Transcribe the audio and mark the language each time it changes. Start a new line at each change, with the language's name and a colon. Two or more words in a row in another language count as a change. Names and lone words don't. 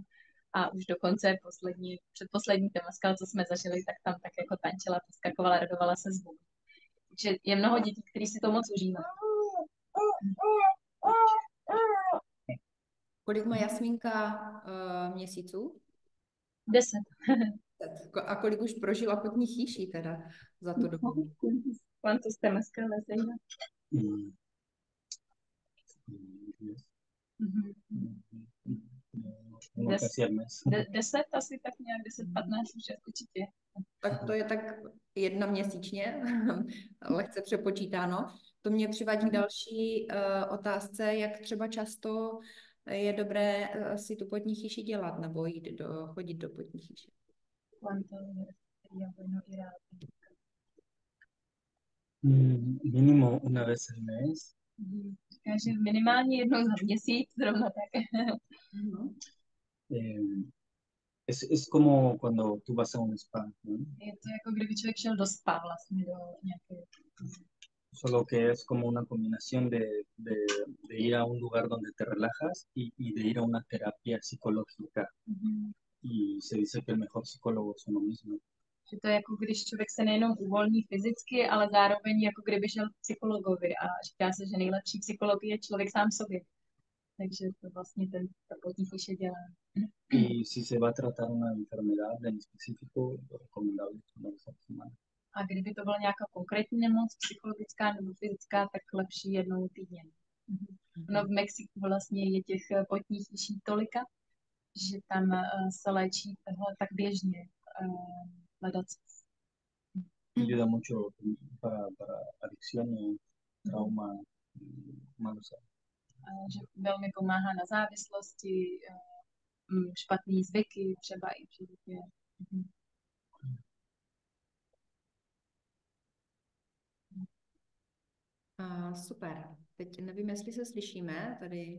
Czech: A už dokonce předposlední temazkal, co jsme zažili, tak tam tak jako tančila, poskakovala, radovala se z Bohu. Takže je mnoho dětí, kteří si to moc užívají. Kolik má Jasmínka měsíců? 10. A kolik už prožila potní chyši teda za tu dobu?
Spanish: ¿Cuántos temazcales ella? Casi al mes.
Czech: 10 asi tak nějak, 10-15 už určitě. Tak to je tak 1 měsíčně, lehce přepočítáno. To mě přivádí k další otázce, jak třeba často je dobré si tu potní chyši dělat nebo chodit do potní chyše.
Spanish: Mínimo una vez al mes.
Czech: Takže minimálně jednou za měsíc, zrovna tak.
Spanish: Es como cuando tú vas a un spa, ¿no?
Czech: Je to jako kdyby člověk šel do spa vlastně, do nějaké...
Spanish: Solo que es como una combinación de ir a un lugar donde te relajas y de ir a una terapia psicológica. Y se dice que el mejor psicólogo es uno mismo.
Czech: Že to je jako když člověk se nejenom uvolní fyzicky, ale zároveň jako kdyby šel k psychologovi a říká se, že nejlepší psycholog je člověk sám sobě. Takže to vlastně ta potní chyše dělá.
Spanish: Y si se va a tratar una enfermedad en específico, lo recomendable es una vez a la semana.
Czech: A kdyby to byla nějaká konkrétní nemoc, psychologická nebo fyzická, tak lepší jednou týdně. No v Mexiku vlastně je těch potních chyší tolika, že tam se léčí tohle tak běžně.
Spanish: Ayuda mucho para adicciones, trauma, malos hábitos.
Czech: Že velmi pomáhá na závislosti, špatný zvyky, třeba i při dětě. Super. Teď nevím, jestli se slyšíme tady.